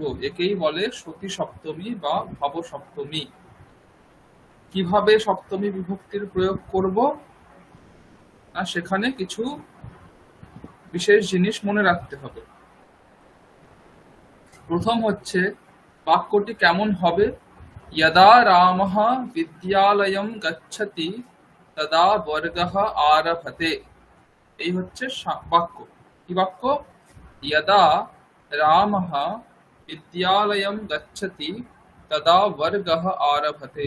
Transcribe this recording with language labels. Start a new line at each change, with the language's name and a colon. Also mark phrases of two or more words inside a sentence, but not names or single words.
Bangla: একেই বলে সতী সপ্তমী বা ভাব সপ্তমী। কিভাবে সপ্তমী বিভক্তির প্রয়োগ করব? না, সেখানে কিছু বিশেষ জিনিস মনে রাখতে হবে। প্রথম হচ্ছে, বাক্যটি কেমন হবে?
Sanskrit: यदा रामः विद्यालयं गच्छति तदा वर्गः आरभते।
Bangla: এই হচ্ছে বাক্য। কি বাক্য?
Sanskrit: यदा रामः विद्यालयं गच्छति तदा वर्गः आरभते।